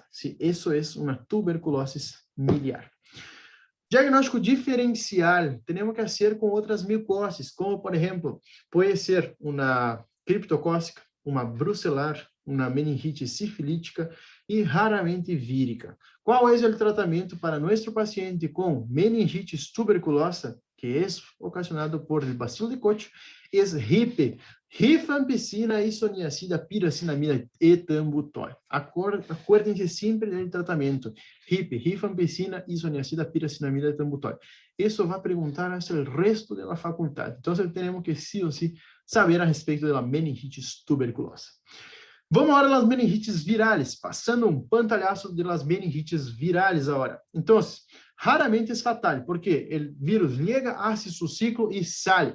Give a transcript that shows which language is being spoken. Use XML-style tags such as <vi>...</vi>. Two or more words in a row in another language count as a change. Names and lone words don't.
<pt>Se isso é uma tuberculose miliar. Diagnóstico diferencial, temos que fazer com outras micoses, como, por exemplo, pode ser uma criptocócica, uma brucelar, uma meningite sifilítica e raramente vírica. Qual é o tratamento para nosso paciente com meningite tuberculosa, que é ocasionado por bacilo de Koch? É RIP, rifampicina, isoniazida, piracinamida e etambutol. Acordem-se sempre do tratamento. RIP, rifampicina, isoniazida, piracinamida e etambutol. Isso vai perguntar sobre o resto da faculdade. Então, temos que, sim ou sim, saber a respeito da meningite tuberculosa. Vamos agora às meningites virales, passando um pantalhaço das meningites virales agora. Então, raramente é fatal, porque o vírus chega, hace seu ciclo e sai.</pt>